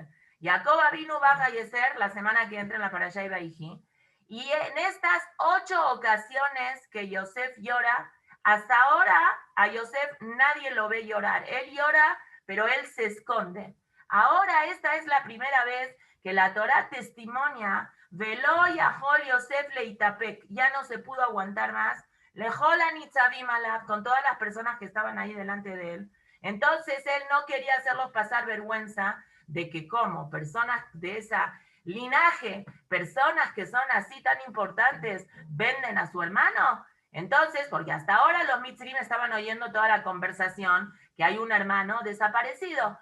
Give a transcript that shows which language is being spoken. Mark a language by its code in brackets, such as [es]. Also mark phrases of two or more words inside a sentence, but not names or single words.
[es] Jacob Avinu va a fallecer la semana que entra en la Parashá y Vayhi. Y en estas 8 ocasiones que Yosef llora, hasta ahora a Yosef nadie lo ve llorar. Él llora, pero él se esconde. Ahora esta es la primera vez que la Torá testimonia, [he] ולא יכול יוסף להתאפק, [es] ya no se pudo aguantar más, [he] לכל הנצבים עליו, [es] con todas las personas que estaban ahí delante de él. Entonces él no quería hacerlos pasar vergüenza de que como personas de esa linaje, personas que son así tan importantes, venden a su hermano. Entonces, porque hasta ahora los mitzrim estaban oyendo toda la conversación, que hay un hermano desaparecido.